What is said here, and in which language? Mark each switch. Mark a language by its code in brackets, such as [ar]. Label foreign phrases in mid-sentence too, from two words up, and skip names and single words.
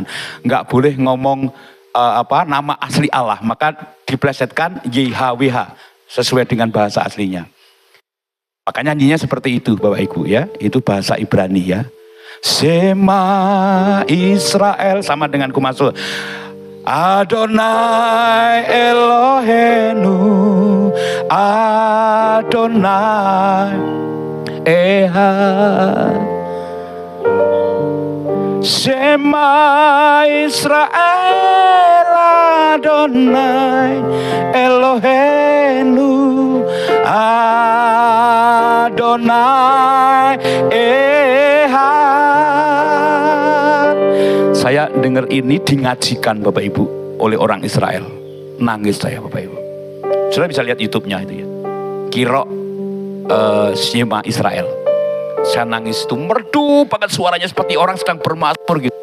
[id] Enggak boleh ngomong nama asli Allah, maka diplesetkan YHWH sesuai dengan bahasa aslinya. Makanya nyanyinya seperti itu Bapak Ibu ya, itu bahasa Ibrani ya. [he] שמע ישראל, [id] sama dengan kumasul. [he] אדני אלהינו אדני אחד. שמע ישראל אדני אלהינו אדני אחד. [id] Saya dengar ini dingajikan Bapak Ibu oleh orang Israel. Nangis saya Bapak Ibu. Sudah bisa lihat YouTube-nya itu ya. Kiro [he] שמע ישראל. [id] Saya nangis itu, merdu banget suaranya seperti orang sedang bermazmur gitu.